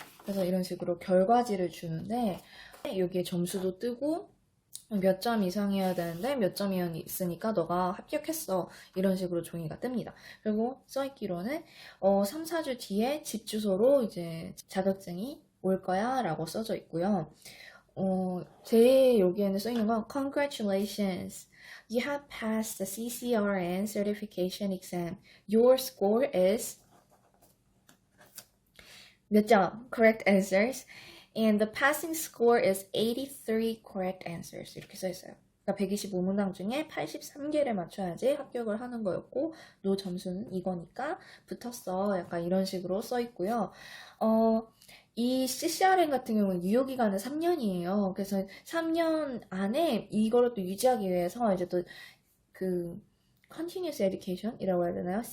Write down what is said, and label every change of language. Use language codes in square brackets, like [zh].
[ko] 그래서 이런 식으로 결과지를 주는데 여기에 점수도 뜨고 몇 점 이상이어야 되는데 몇 점이 있으니까 너가 합격했어 이런 식으로 종이가 뜹니다. 그리고 써있기로는 3, 4주 뒤에 집 주소로 이제 자격증이 올 거야 라고 써져 있고요. 제 여기에는 써있는 건 [en] Congratulations, you have passed the CCRN certification exam. Your score is [ko] 몇 점? [en] Correct answers. And the passing score is 83 correct answers. [ko] 이렇게 써있어요. 그러니까 125문항 중에 83개를 맞춰야지 합격을 하는 거였고, 너 점수는 이거니까 붙었어. 약간 이런 식으로 써있고요. 이 CCRN 같은 경우는 유효기간은 3년이에요. 그래서 3년 안에 이거를 또 유지하기 위해서 이제 또 그 Continuous Education이라고 해야 되나요?